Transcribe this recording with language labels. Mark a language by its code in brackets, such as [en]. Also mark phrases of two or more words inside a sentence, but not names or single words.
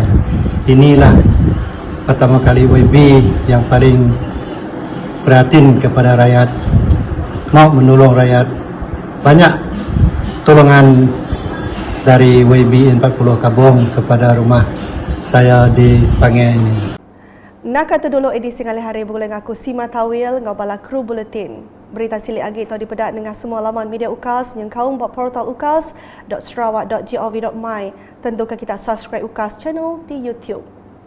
[ms] Inilah pertama kali WB yang paling perhatian kepada rakyat, mau menolong rakyat. Banyak tolongan dari WB 40 Kabong kepada rumah saya di Pangai ini. [iba] Nak kata dulu edisi ngalih hari bergulung aku Sima Tawil ngabala kru buletin. Berita silik agi tau dipedak dengan semua laman media UKAS yang kaum buat portal ukas.sarawak.gov.my. [ms] Tentukan kita subscribe [en] UKAS channel [ms] di YouTube.